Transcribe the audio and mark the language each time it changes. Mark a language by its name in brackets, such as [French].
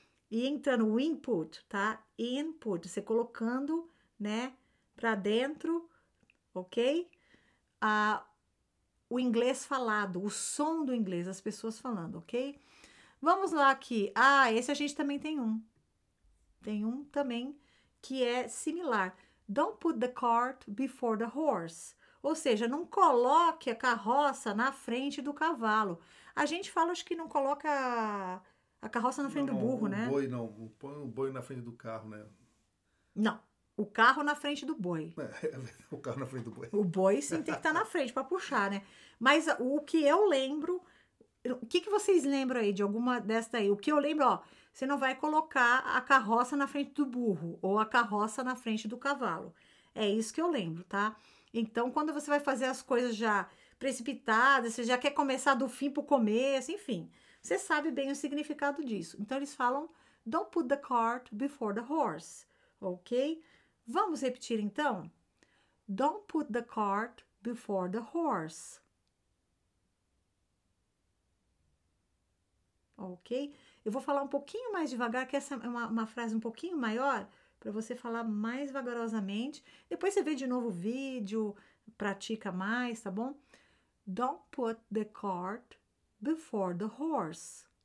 [Portuguese] E entrando o input, tá? Input, você colocando, né, pra dentro, ok? O inglês falado, o som do inglês, as pessoas falando, ok? Vamos lá aqui. Esse a gente também tem um. Tem um também que é similar. [English] Don't put the cart before the horse. [Portuguese] Ou seja, não coloque a carroça na frente do cavalo. A gente fala, acho que não coloca a carroça na frente do burro, né? Boi não. Põe o boi na frente do carro, né? Não. O carro na frente do boi. O carro na frente do boi. O boi sim tem que estar na frente para puxar, né? Mas o que eu lembro... O que vocês lembram aí de alguma dessa aí? O que eu lembro, ó, você não vai colocar a carroça na frente do burro ou a carroça na frente do cavalo. É isso que eu lembro, tá? Então, quando você vai fazer as coisas já precipitadas, você já quer começar do fim pro começo, enfim, você sabe bem o significado disso. Então, eles falam, [English] don't put the cart before the horse, ok? [Portuguese] Vamos repetir, então? [English] Don't put the cart before the horse. Ok? [Portuguese] Eu vou falar um pouquinho mais devagar, que essa é uma frase um pouquinho maior, para você falar mais vagarosamente. Depois você vê de novo o vídeo, pratica mais, tá bom? [English] Don't put the cart before the horse.